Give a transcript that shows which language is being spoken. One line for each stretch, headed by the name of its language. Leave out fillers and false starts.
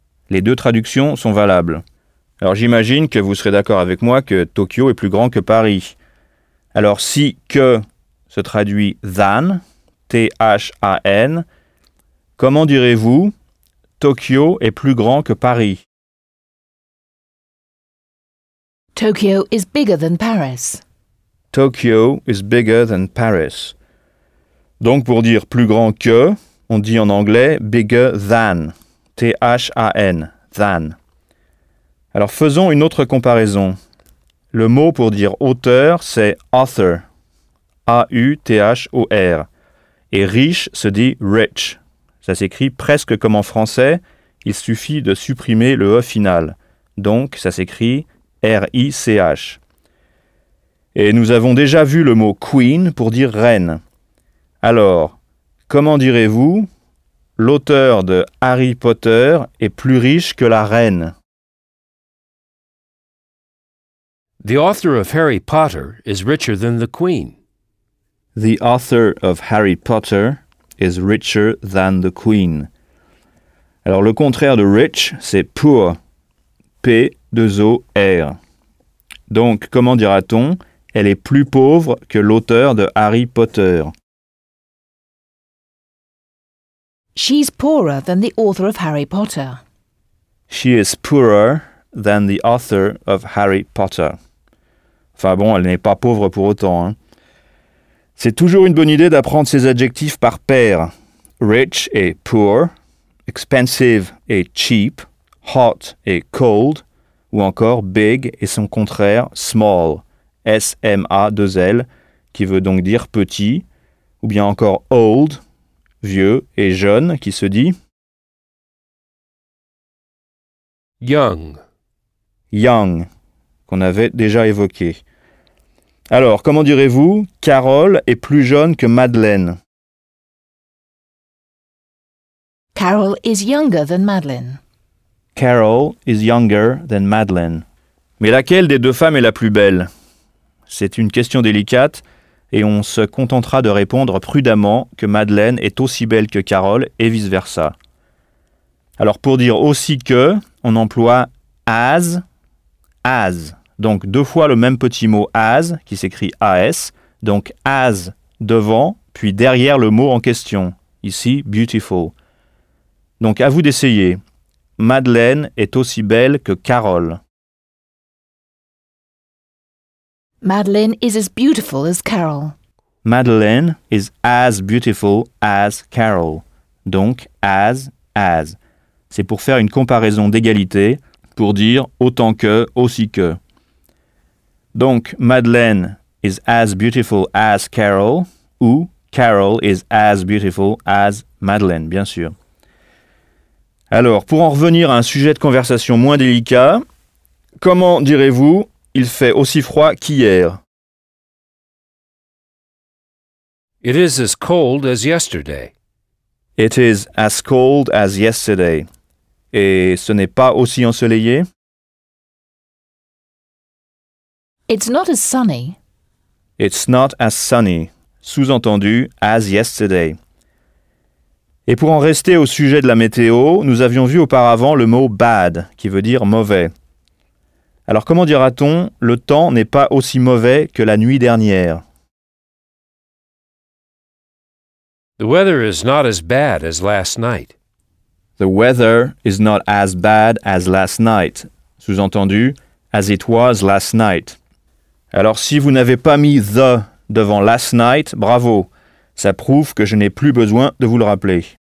French: Les deux traductions sont valables. Alors j'imagine que vous serez d'accord avec moi que Tokyo est plus grand que Paris. Alors si que se traduit than, T-H-A-N, comment direz-vous Tokyo est plus grand que Paris?
English: Tokyo is bigger than Paris. Tokyo is bigger than Paris.
French: Donc pour dire plus grand que, on dit en anglais
English: bigger than.
French: T-H-A-N, than. Alors faisons une autre comparaison. Le mot pour dire auteur, c'est author. A-U-T-H-O-R. Et riche se dit rich. Ça s'écrit presque comme en français. Il suffit de supprimer le E final. Donc ça s'écrit R-I-C-H. Et nous avons déjà vu le mot queen pour dire reine. Alors, comment direz-vous l'auteur de Harry Potter est plus riche que la reine?
English: The author of Harry Potter is richer than the queen. The author of Harry Potter is richer than the queen.
French: Alors, le contraire de rich, c'est poor. P-2-O-R. Donc, comment dira-t-on « Elle est plus pauvre que l'auteur de Harry Potter ?»
English: She's poorer than the author of Harry Potter. She is poorer than the author of Harry Potter.
French: Enfin bon, elle n'est pas pauvre pour autant. Hein. C'est toujours une bonne idée d'apprendre ces adjectifs par paire. Rich et poor, expensive et cheap, hot et cold, ou encore big et son contraire small, S-M-A-2-L, qui veut donc dire petit, ou bien encore old, vieux et jeune qui se dit
English: young.
French: Young, qu'on avait déjà évoqué. Alors, comment direz-vous, Carole est plus jeune que Madeleine?
English: Carole is younger than Madeleine. Carole is younger than Madeleine.
French: Mais laquelle des deux femmes est la plus belle? C'est une question délicate et on se contentera de répondre prudemment que Madeleine est aussi belle que Carole et vice-versa. Alors, pour dire aussi que, on emploie as, as. Donc, deux fois le même petit mot as, qui s'écrit as, donc as devant, puis derrière le mot en question. Ici, beautiful. Donc, à vous d'essayer. Madeleine est aussi belle que Carole.
English: Madeleine is as beautiful as Carole. Madeleine is as beautiful as Carole.
French: Donc, as. C'est pour faire une comparaison d'égalité, pour dire autant que, aussi que.
English: Donc, Madeleine is as beautiful as Carole, ou Carole is as beautiful as Madeleine,
French: bien sûr. Alors, pour en revenir à un sujet de conversation moins délicat, comment direz-vous, il fait aussi froid qu'hier?
English: It is as cold as yesterday. It is as cold as yesterday.
French: Et ce n'est pas aussi ensoleillé?
English: It's not as sunny. It's not as sunny. Sous-entendu, as yesterday.
French: Et pour en rester au sujet de la météo, nous avions vu auparavant le mot bad, qui veut dire mauvais. Alors comment dira-t-on, le temps n'est pas aussi mauvais que la nuit dernière?
English: The weather is not as bad as last night. The weather is not as bad as last night. Sous-entendu, as it was last night.
French: Alors si vous n'avez pas mis the devant last night, bravo. Ça prouve que je n'ai plus besoin de vous le rappeler.